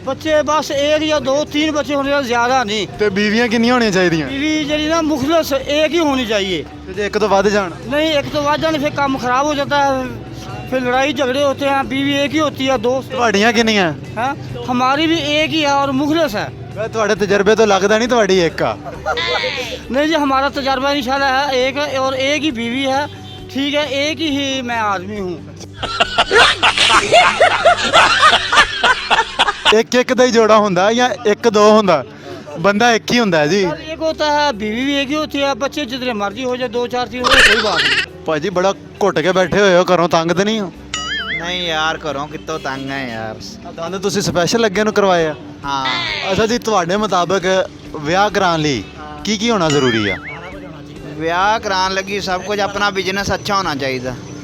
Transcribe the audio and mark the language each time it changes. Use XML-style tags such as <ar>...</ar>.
<hi>बच्चे बस 1 या 2-3 बच्चे होने चाहिए, ज़्यादा नहीं। तो बीवियां कितनी होनी चाहिए। बीवी जी ना मुखलस एक ही होनी चाहिए। एक तो वध जान नहीं, एक तो वध जाने फिर काम ख़राब हो जाता है, फिर लड़ाई झगड़े होते हैं। बीवी एक ही होती है, 2</hi> <pa>ਤੁਹਾਡੀਆਂ ਕਿੰਨੀਆਂ</pa> <hi>हैं। हमारी भी एक ही है और मुखलस है।</hi> <pa>मैं ਤੁਹਾਡੇ ਤਜਰਬੇ ਤੋਂ ਲੱਗਦਾ ਨਹੀਂ ਤੁਹਾਡੀ ਇੱਕ ਆ।</pa> <hi>नहीं जी, हमारा तजर्बा इंशाल्लाह है एक है और एक ही बीवी है, ठीक है, एक ही मैं आदमी हूँ।</hi> <pa>ਇੱਕ ਦਾ ਹੀ ਜੋੜਾ ਹੁੰਦਾ ਜਾਂ 1-2 ਹੁੰਦਾ। ਬੰਦਾ ਇੱਕ ਹੀ ਹੁੰਦਾ ਹੈ ਜੀ।</pa> <hi>सर एक होता है बीवी भी एक ही होती है, बच्चे जितने मर्जी हो जाए, 2-4 चीज हो जाए, कोई बात नहीं।</hi> <pa>ਭਾਜੀ ਬੜਾ ਘੁੱਟ ਕੇ ਬੈਠੇ ਹੋਏ ਹੋ, ਘਰੋਂ ਤੰਗ ਤੇ ਨਹੀਂ ਹੋ? ਨਹੀਂ ਯਾਰ ਘਰੋਂ ਕਿੱਥੋਂ ਤੰਗ ਹੈ ਯਾਰ। ਦੰਦ ਤੁਸੀਂ ਸਪੈਸ਼ਲ ਲੱਗੇ ਨੂੰ ਕਰਵਾਏ ਆ? ਹਾਂ ਅੱਛਾ ਜੀ, ਤੁਹਾਡੇ ਮੁਤਾਬਕ ਵਿਆਹ ਕਰਾਉਣ ਲਈ ਕੀ ਕੀ ਹੋਣਾ ਜ਼ਰੂਰੀ ਆ? ਵਿਆਹ ਕਰਾਉਣ ਲੱਗੀ ਸਭ ਕੁਝ ਆਪਣਾ ਬਿਜ਼ਨਸ ਅੱਛਾ ਹੋਣਾ ਚਾਹੀਦਾ।</pa>